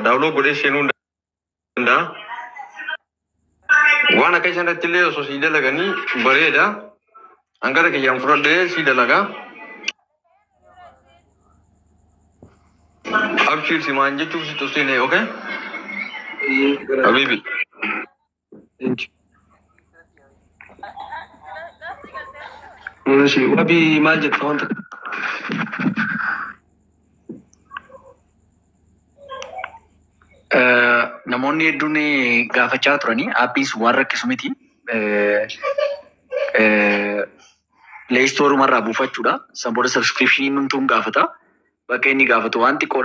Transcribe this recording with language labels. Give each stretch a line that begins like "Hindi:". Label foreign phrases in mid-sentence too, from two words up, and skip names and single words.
Oromo: Daawuloo godhee seenuu hin danda'a. Waan akka isaan irratti illee osoo sii dalaganii bareeda. Hangara kiyyaan fudhadhee sii dalagaa. Abshir si maan jechuuf si tursine, okay? Habibi.
English: Thank you. ماشي وابي ما جت وانت
Oromo: namoonni hedduun gaafachaa turanii aappiin waan rakkisu miti. Leestoorumarraa buufachuudha. San booda sabskiripshinii numtuun gaafata. Bakka inni gaafatu waan xiqqoodha.